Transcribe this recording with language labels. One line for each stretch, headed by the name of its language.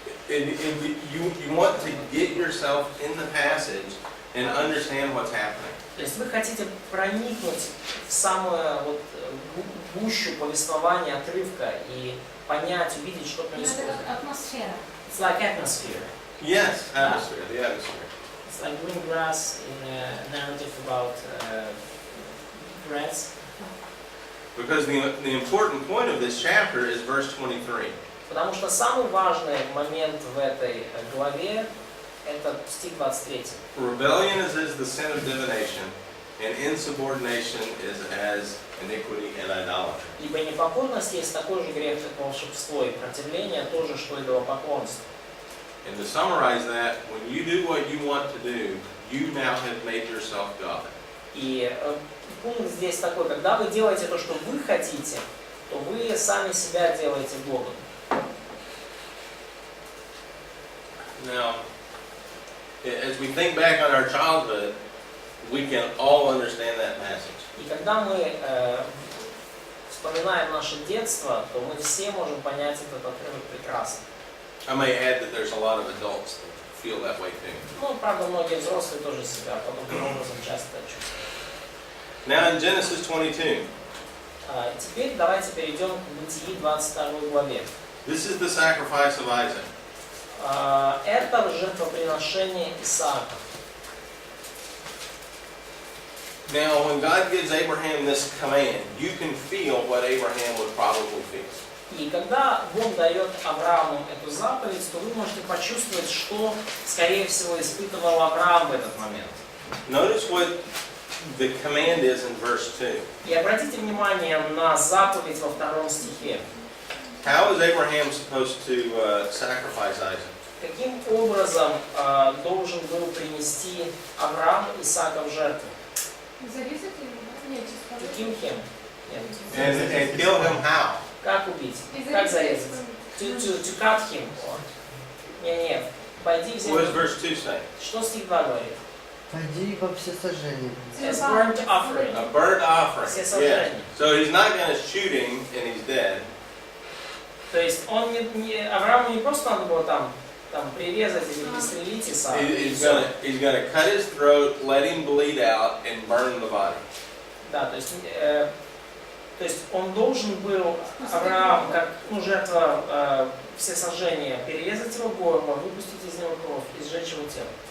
English: And you want to get yourself in the passage and understand what's happening.
Russian: То есть вы хотите проникнуть в самую вот гущу повествования отрывка и понять, увидеть, что происходит. Атмосфера.
English: It's like atmosphere. Yes, atmosphere, the atmosphere. It's like green grass in a narrative about grass. Because the important point of this chapter is verse 23.
Russian: Потому что самый важный момент в этой главе это стих 23.
English: Rebellion is the sin of divination, and insubordination is as iniquity and idolatry.
Russian: Ибо непокорность есть такой же грех, как волшебство, и противление тоже, что идолопоклонство.
English: And to summarize that, when you do what you want to do, you now have made yourself God.
Russian: И пункт здесь такой, когда вы делаете то, что вы хотите, то вы сами себя делаете Богом.
English: Now, as we think back on our childhood, we can all understand that passage.
Russian: И когда мы вспоминаем наше детство, то мы все можем понять этот отрывок прекрасно.
English: I may add that there's a lot of adults that feel that way too.
Russian: Ну, правда, многие взрослые тоже себя подобным образом часто чувствуют.
English: Now in Genesis 22,
Russian: Теперь давайте перейдем к Бытии 22 главе.
English: this is the sacrifice of Isaac.
Russian: Это жертвоприношение Исаака.
English: Now, when God gives Abraham this command, you can feel what Abraham would probably feel.
Russian: И когда Бог дает Аврааму эту заповедь, то вы можете почувствовать, что, скорее всего, испытывал Авраам в этот момент.
English: Notice what the command is in verse 2.
Russian: И обратите внимание на заповедь во 2 стихе.
English: How is Abraham supposed to sacrifice Isaac?
Russian: Каким образом должен был принести Авраам Исаака в жертву? Зарезать его? Нет, чисто. Каким кем?
English: And kill him how?
Russian: Как убить? Как зарезать?
English: To cut him.
Russian: Не, пойди в
English: What does verse 2 say?
Russian: Что стих 2 говорит? Пойди во всесожжение.
English: As burnt offering. A burnt offering.
Russian: Все
English: Yes.
Russian: сожжения.
English: So he's not going to shoot him and he's dead.
Russian: То есть Аврааму не просто надо было там там прирезать или пристрелить Исаака.
English: He's gonna cut his throat, let him bleed out, and burn the body.
Russian: Да, то есть он должен был, Авраам, как жертва всесожжения, перерезать его горло, выпустить из него кровь и сжечь его тело.